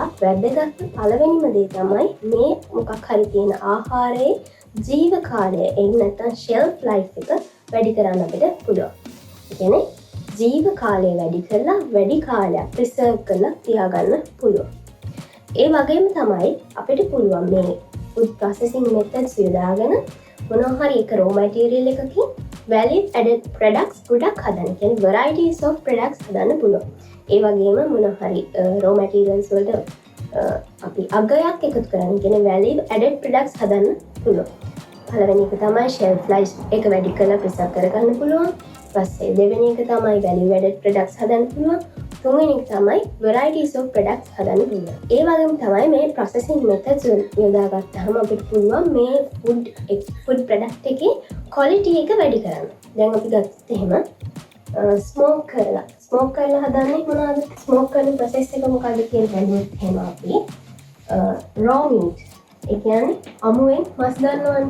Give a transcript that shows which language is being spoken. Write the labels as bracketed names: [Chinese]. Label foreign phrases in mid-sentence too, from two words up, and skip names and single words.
[Sinhala] වැදගත් පළවෙනිම දේ තමයි මේ මොකක් හරි තියෙන ආහාරයේ ජීව කාලය එහෙම නැත්නම් [English] shelf life [Sinhala] එක වැඩි කරන්න අපිට පුළුවන්. ඒ කියන්නේ ජීව කාලය වැඩි කරලා වැඩි කාලයක් ප්‍රිසර්ව් කරලා තියාගන්න පුළුවන්. ඒ වගේම තමයි අපිට පුළුවන් මේ [English] food processing methods [Sinhala] යොදාගෙන මොනවා හරි එක [English] raw material [Sinhala] එකකින් [English] value added products [Sinhala] ගොඩක් හදන්න. කියන්නේ [English] varieties of products [Sinhala] හදන්න පුළුවන්. ඒ වගේම මොනවා හරි [English] raw materials [Sinhala] වලට අපි අගයක් එකතු කරන්න. කියන්නේ [English] value added products [Sinhala] හදන්න පුළුවන්. පළවෙනි එක තමයි [English] shelf life [Sinhala] එක වැඩි කරලා ප්‍රිසර්ව් කරගන්න පුළුවන්. ඊපස්සේ දෙවෙනි එක තමයි [English] value added products [Sinhala] හදන්න පුළුවන්. තුන්වෙනි එක තමයි [English] varieties of products [Sinhala] හදන්න පුළුවන්. ඒ වගේම තමයි මේ [English] processing methods [Sinhala] යොදාගත්තාම අපිට පුළුවන් මේ [English] food product [Sinhala] එකේ quality එක වැඩි කරන්න. දැන් අපි ගත්තොත් එහෙම ස්මෝක් කරලා හදන්නේ මොනවද? ස්මෝක් කරන process එක මොකක්ද කියලා බලුවොත් එහෙම අපි [English] raw meat [Sinhala] ඒ කියන්නේ අමුවෙන් මස් ගන්නවනේ.